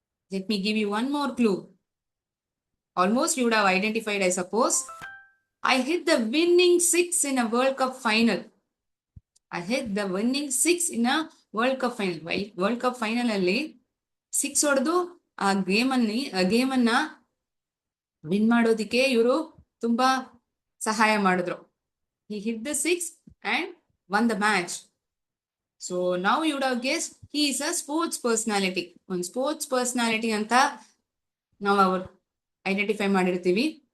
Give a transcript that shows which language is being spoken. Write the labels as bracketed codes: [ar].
[en] Let me give you one more clue. Almost you would have identified, I suppose. I hit the winning 6 in a World Cup final. I hit the winning 6 in a World Cup final. [kn] World Cup final ಅಲ್ಲಿ 6 ಹೊಡೆದು ಆ ಗೇಮನ್ನ win ಮಾಡೋದಿಕ್ಕೆ ಇವರು ತುಂಬಾ ಸಹಾಯ ಮಾಡಿದ್ರು. [en] He hit the 6 and won the match. So now you would have guessed he is a sports personality. [kn] ಒಂದು sports personality ಅಂತ ನಾವು ಅವ್ರು ಐಡೆಂಟಿಫೈ ಮಾಡಿರ್ತೀವಿ.